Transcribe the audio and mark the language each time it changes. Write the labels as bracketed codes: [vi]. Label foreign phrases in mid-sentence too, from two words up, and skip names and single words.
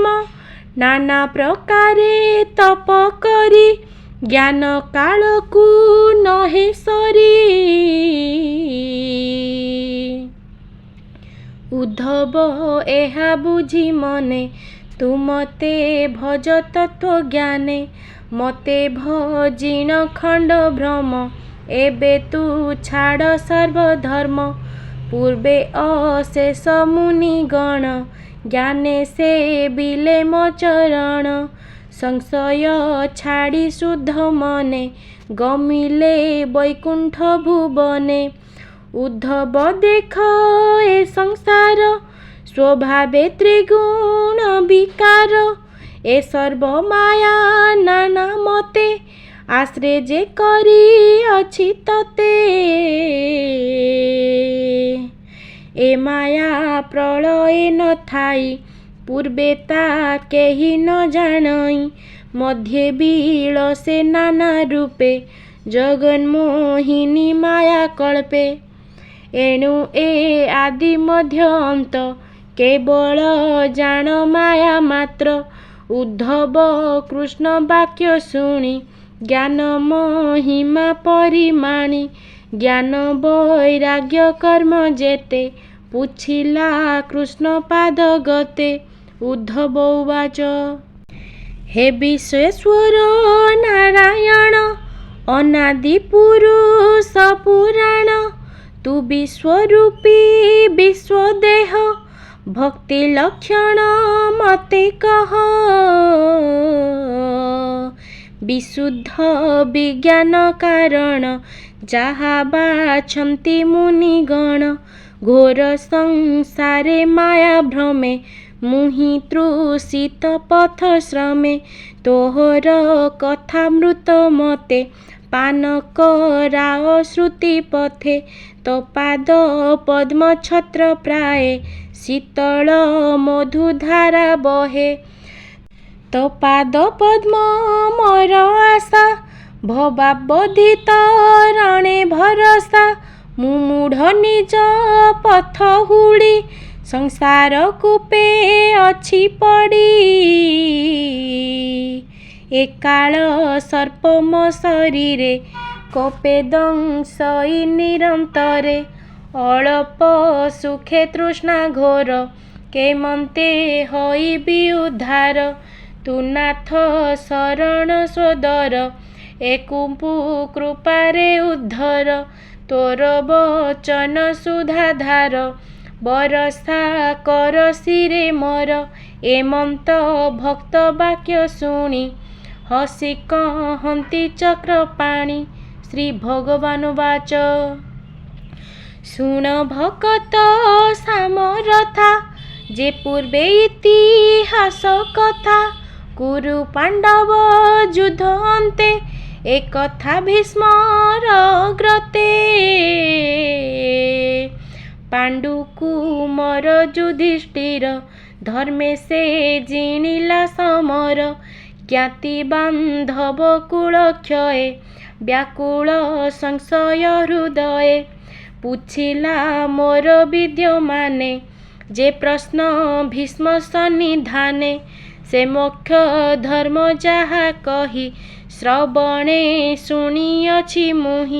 [or] ନାନା ପ୍ରକାରେ ତପ କରି ଜ୍ଞାନ କାଲ କୋ ନହେ ସରି। ଉଦ୍ଧବ ଏହା ବୁଝି ମନେ ତୁ ମତେ ଭଜ ତତ୍ତ୍ୱ ଜ୍ଞାନେ। ମତେ ଭଜିଣ ଖଣ୍ଡ ଭ୍ରମ ଏବେ ତୁ ଛାଡ଼ ସର୍ବଧର୍ମ। ପୂର୍ବେ ଅଶେଷ ମୁନିଗଣ ଜ୍ଞାନେ ସେ ବିଲେ ମୋ ଚରଣ। ସଂଶୟ ଛାଡ଼ି ଶୁଦ୍ଧ ମନେ ଗମିଲେ ବୈକୁଣ୍ଠ ଭୁବନେ। ଉଦ୍ଧବ ଦେଖ ଏ ସଂସାର ସ୍ୱଭାବେ ତ୍ରିଗୁଣ ବିକାର। ଏ ସର୍ବ ମାୟା ନାନା ମତେ ଆଶ୍ରେ ଯେ କରି ଅଛି ତତେ। ଏ ମାୟା ପ୍ରଳୟ ନ ଥାଇ ପୂର୍ବେ ତା କେହି ନ ଜାନଇ। ମଧ୍ୟ ବିଲସେ ନାନା ରୂପେ ଜଗନ୍ମୋହିନୀ ମାୟା କଳ୍ପେ। ଏଣୁ ଏ ଆଦି ମଧ୍ୟ ଅନ୍ତ କେବଳ ଜାନ ମାୟା ମାତ୍ର। ଉଦ୍ଧବ କୃଷ୍ଣ ବାକ୍ୟ ଶୁଣି ଜ୍ଞାନ ମହିମା ପରିମାଣି। ଜ୍ଞାନ ବୈରାଗ୍ୟ କର୍ମ ଯେତେ ପୁଛିଲା କୃଷ୍ଣ ପାଦ ଗତେ। ଉଦ୍ଧବ ଉବାଚ ହେ ବିଶ୍ୱେଶ୍ୱର ନାରାୟଣ ଅନାଦି ପୁରୁଷ ପୁରାଣ। ତୁ ବିଶ୍ୱରୂପୀ ବିଶ୍ୱଦେହ ଭକ୍ତି ଲକ୍ଷଣ ମତେ କହ। ବିଶୁଦ୍ଧ ବିଜ୍ଞାନ କାରଣ ଯହା ବାଛନ୍ତି ମୁନିଗଣ। ଘୋର ସଂସାରେ ମାୟା ଭ୍ରମେ ମୁହି ତୃଷିତ ପଥ ଶ୍ରମେ। ତୋହର କଥା ମୃତ ମତେ ପାନ କରାଓ ଶ୍ରୁତି ପଥେ। ତୋ ପାଦ ପଦ୍ମ ଛତ୍ର ପ୍ରାୟେ ଶୀତଳ ମଧୁଧାରା ବହେ। ତୋ ପାଦ ପଦ୍ମ ମୋର ଆଶା ଭବାବୋଧିତ ରଣେ ଭରସା। ମୁମୂଢ଼ ନିଜ ପଥ ହୁଡ଼ି ସଂସାର କୂପେ ଅଛି ପଡ଼ି। ଏକାଳ ସର୍ପ ମୋ ଶରୀରେ କୋପେ ଦଂଶଇ ନିରନ୍ତରେ। ଅଳ୍ପ ସୁଖେ ତୃଷ୍ଣା ଘୋର କେମନ୍ତେ ହୋଇବି ଉଦ୍ଧାର। ତୁ ନାଥ ଶରଣ ସୋଦର ଏକୁପୁ କୃପାରେ ଉଦ୍ଧର। ତୋର ବଚନ ସୁଧାଧାର ବରସା କର ସିରେ ମୋର। ଏମନ୍ତ ଭକ୍ତ ବାକ୍ୟ ଶୁଣି ହସି କହନ୍ତି ଚକ୍ରପାଣି। ଶ୍ରୀ ଭଗବାନୁବାଚ ଶୁଣ ଭକତ ସାମରଥା ଯେ ପୂର୍ବେ ଇତିହାସ କଥା। କୁରୁ ପାଣ୍ଡବ ଯୁଦ୍ଧ ଅନ୍ତେ ଏକ କଥା ଭୀଷ୍ମର ଗ୍ରତେ। ପାଣ୍ଡୁ କୁମର ଯୁଧିଷ୍ଠିର ଧର୍ମେ ସେ ଜିଣିଲା ସମର। ଜ୍ଞାତି ବାନ୍ଧବ କୂଳକ୍ଷୟେ ବ୍ୟାକୁଳ ସଂଶୟ ହୃଦୟେ ପୁଛିଲା ମୋର ବିଦ୍ୟମାନେ ଯେ ପ୍ରଶ୍ନ ଭୀଷ୍ମ ସନ୍ନିଧାନେ ସେ ମୋକ୍ଷ ଧର୍ମ ଯାହା କହି ଶ୍ରବଣେ ଶୁଣିଅଛି ମୁହିଁ